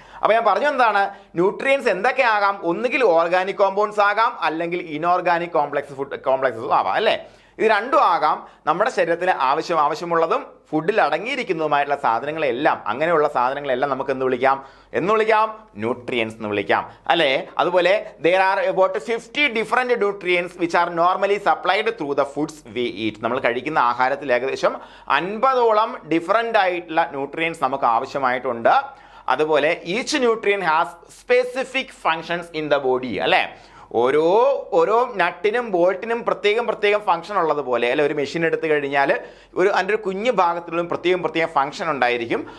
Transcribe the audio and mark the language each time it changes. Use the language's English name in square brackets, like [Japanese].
[Malayalam] അപ്പോൾ ഞാൻ പറഞ്ഞു എന്താണ്, ന്യൂട്രിയൻസ് എന്തൊക്കെ ആകാം? ഒന്നുകിൽ ഓർഗാനിക് കോമ്പൗണ്ട്സ് ആകാം, അല്ലെങ്കിൽ ഇനോർഗാനിക് കോംപ്ലക്സസും ആവാം അല്ലേ. ഇത് രണ്ടും ആകാം. നമ്മുടെ ശരീരത്തിന് ആവശ്യമുള്ളതും ഫുഡിൽ അടങ്ങിയിരിക്കുന്നതുമായിട്ടുള്ള സാധനങ്ങളെല്ലാം, അങ്ങനെയുള്ള സാധനങ്ങളെല്ലാം നമുക്ക് എന്ന് വിളിക്കാം ന്യൂട്രിയൻസ് എന്ന് വിളിക്കാം അല്ലേ. [English] അതുപോലെ there are about 50 different nutrients which are normally supplied through the foods we eat. [Malayalam] നമ്മൾ കഴിക്കുന്ന ആഹാരത്തിൽ ഏകദേശം 50ഓളം ഡിഫറൻ്റ് ആയിട്ടുള്ള ന്യൂട്രിയൻസ് നമുക്ക് ആവശ്യമായിട്ടുണ്ട്. [English] അതുപോലെ each nutrient has specific functions in the body അല്ലേ. [Malayalam] ഓരോ നട്ടിനും ബോൾട്ടിനും പ്രത്യേകം ഫംഗ്ഷൻ ഉള്ളതുപോലെ അല്ലെ. ഒരു മെഷീൻ എടുത്തു കഴിഞ്ഞാൽ അതിൻ്റെ ഒരു കുഞ്ഞു ഭാഗത്തിലും പ്രത്യേകം ഫംഗ്ഷൻ ഉണ്ടായിരിക്കും.